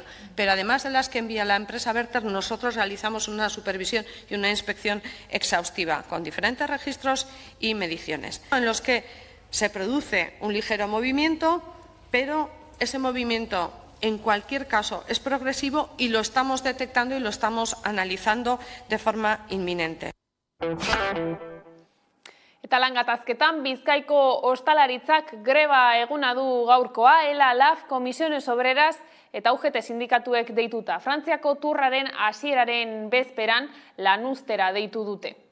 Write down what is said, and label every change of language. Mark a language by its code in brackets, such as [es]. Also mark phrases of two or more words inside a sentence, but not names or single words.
[es] Pero además de las que envía la empresa Verter, nosotros realizamos una supervisión y una inspección exhaustiva, con diferentes registros y mediciones, en los que se produce un ligero movimiento, pero ese movimiento, en cualquier caso, es progresivo y lo estamos detectando y lo estamos analizando de forma inminente. [eu] Eta lan gatazketan, Bizkaiko ostalaritzak greba eguna du gaurkoa, ELA, LAF, Comisiones Obreras eta UGT sindikatuek deituta. Frantziako turraren hasieraren bezperan lanuztera deitu dute.